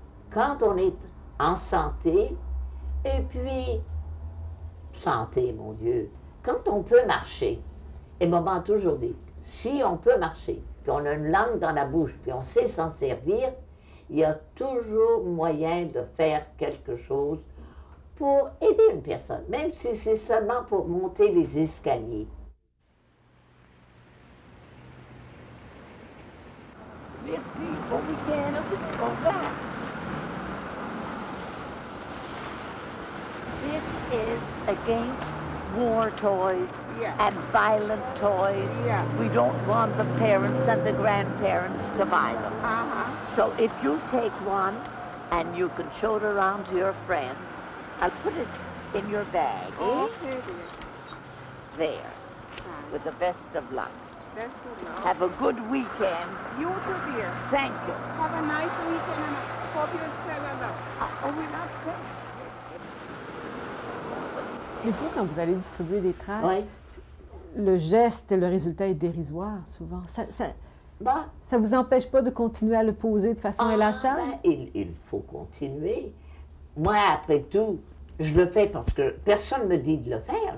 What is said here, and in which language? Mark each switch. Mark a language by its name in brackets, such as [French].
[French] Quand on est en santé, et puis, santé, mon Dieu, quand on peut marcher, et maman a toujours dit, si on peut marcher, puis on a une langue dans la bouche, puis on sait s'en servir, il y a toujours moyen de faire quelque chose pour aider une personne, même si c'est seulement pour monter les escaliers. Merci, bon week-end, au revoir. [English] This is against war toys and violent toys. We don't want the parents and the grandparents to buy them. So if you take one and you can show it around to your friends, I'll put it in your bag, eh? There, with the best of luck. That's good now. Have a good weekend. You too, dear. Thank you. Have a nice weekend and I hope you stay well now. Oh, we're not finished. [French] Mais vous, quand vous allez distribuer des tracts, Oui. le geste et le résultat est dérisoire souvent. Bah, Ça vous empêche pas de continuer à le poser de façon inlassable? Il faut continuer. Moi, après tout, je le fais parce que personne ne me dit de le faire.